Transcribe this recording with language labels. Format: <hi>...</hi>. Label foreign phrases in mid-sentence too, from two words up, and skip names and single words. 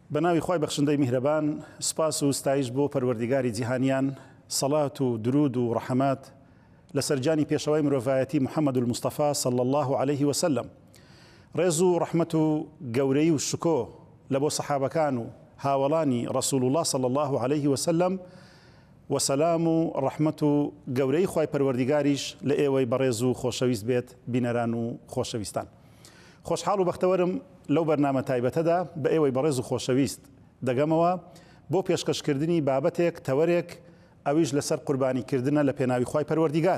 <ckb>بناوی خوای بخشندەی میهرەبان سپاس و ستایش بۆ پەروەردیگاری جیهانیان سەڵات و درود و ڕەحەمات لەسەر جانی پێشەوەی مرۆڤایەتی محەممەد المستەفا</ckb> <ar>صلی الله عليه وسلم</ar> <ckb>ڕێز و ڕەحمەت و گەورەی و شکۆ لە بۆ سەحابەکان و هاوڵانی ڕەسوول الله</ckb> <ar>صلی الله عليه وسلم</ar> <ckb>وسلام و ڕەحمەت و گەورەی خوای پەروەردیگاریش لە ئێوەی بەڕێز و خۆشەویست بێت بینەران و خۆشەویستان. خۆشحاڵ و بەختەوەرم لەو بەرنامە تایبەتەدا بە ئێوەی بەڕێز و خۆشەویست دەگەمەوە بۆ پێشکەشکردنی بابەتێک تەوەرێک ئەویش لەسەر قوربانیکردنە لە پێناوی خوای پەروەردیگار.</ckb>